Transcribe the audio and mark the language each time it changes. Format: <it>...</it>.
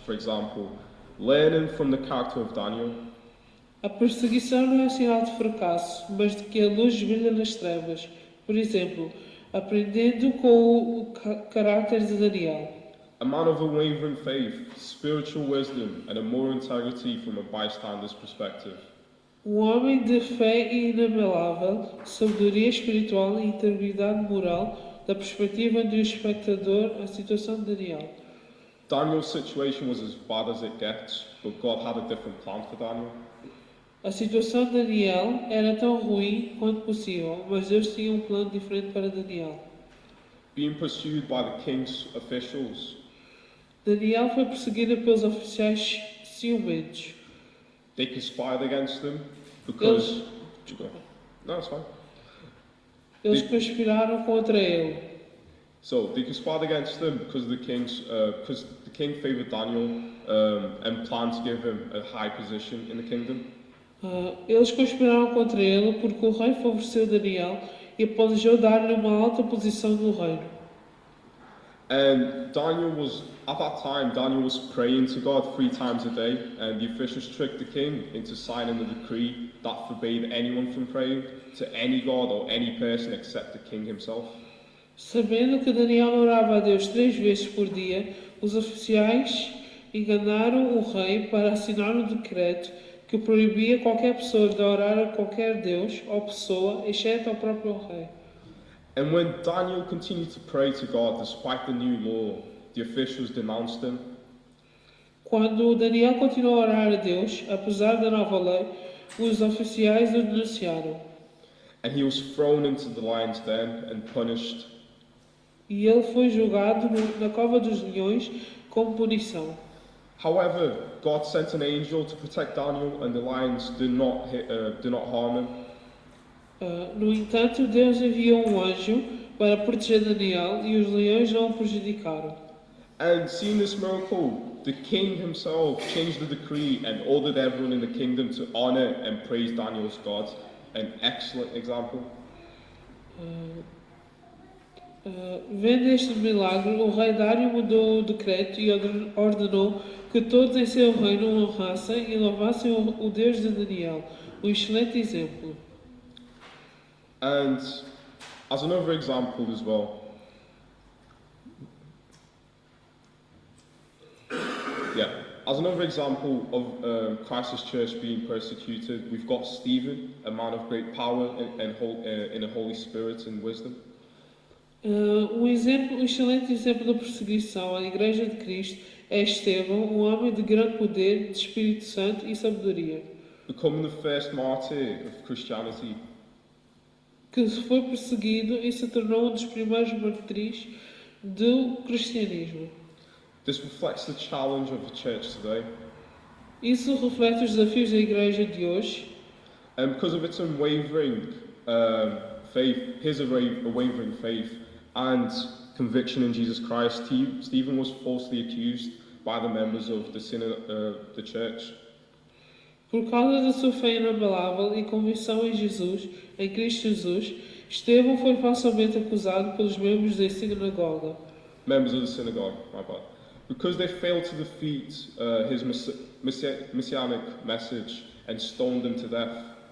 <en>For example, learning from the character of Daniel.</en> <pt>A perseguição não é um sinal de fracasso, mas de que a luz brilha nas trevas. Por exemplo, aprendendo com o caráter de Daniel.</pt> <en>A man of unwavering faith, spiritual wisdom, and a moral integrity from a bystander's perspective.</en> <pt>Homem de fé inabalável, sabedoria espiritual e integridade moral da perspectiva do espectador, a situação de Daniel.</pt> <en>Daniel's situation was as bad as it gets, but God had a different plan for Daniel.</en> <pt>A situação de Daniel era tão ruim quanto possível, mas Deus tinha um plano diferente para Daniel.</pt> <en>Being pursued by the king's officials.</en> <pt>Daniel foi perseguido pelos oficiais ciumentos.</pt> <en>They conspired against him because... No, it's fine.</en> <pt>Eles conspiraram contra ele.</pt> <en>So they conspired against him because the king favored Daniel and planned to give him a high position in the kingdom.</en> <pt>Eles conspiraram contra ele porque o rei favoreceu Daniel e planejou dar-lhe uma alta posição no reino.</pt> <en>And at that time, Daniel was praying to God 3 times a day, and the officials tricked the king into signing a decree that forbade anyone from praying to any god or any person except the king himself.</en> <pt>Sabendo que Daniel orava a Deus 3 vezes por dia, os oficiais enganaram o rei para assinar um decreto que proibia qualquer pessoa de orar a qualquer deus ou pessoa, exceto ao próprio rei.</pt> <en>And when Daniel continued to pray to God despite the new law, the officials denounced him.</en> <pt>Quando Daniel continuou a orar a Deus, apesar da nova lei, os oficiais o denunciaram.</pt> <en>And he was thrown into the lion's den and punished.</en> <pt>E ele foi julgado na cova dos leões como punição.</pt> <en>However, God sent an angel to protect Daniel, and the lions did not harm him.</en> <pt>No entanto, Deus enviou um anjo para proteger Daniel e os leões não o prejudicaram.</pt> <en>And seeing this miracle, the king himself changed the decree and ordered everyone in the kingdom to honor and praise Daniel's God. An excellent example.</en> <pt>Vendo este milagre, o rei Dário mudou o decreto e ordenou que todos em seu reino o honrassem e louvassem o Deus de Daniel, um excelente exemplo.</pt> <en>And as another example as well, as another example of Christ's church being persecuted, we've got Stephen, a man of great power in the Holy Spirit and wisdom.</en> <pt>Um excelente exemplo da perseguição à Igreja de Cristo é Estevão, um homem de grande poder, de Espírito Santo e sabedoria,</pt> <en>Becoming the first martyr of Christianity.</en> <pt>que foi perseguido e se tornou um dos primeiros mártires do cristianismo.</pt> <en>This reflects the challenge of the church today.</en> <pt>Isso reflete os desafios da Igreja de hoje.</pt> <en>And because of its unwavering faith, his unwavering faith and conviction in Jesus Christ, Stephen was falsely accused by the members of the church.</en> <pt>Por causa da sua fé inabalável e convicção em Jesus, em Cristo Jesus, Estevão foi falsamente acusado pelos membros da sinagoga.</pt> <en>Members of the synagogue, my bad. Because they failed to defeat his messianic message and stoned him to death.</en>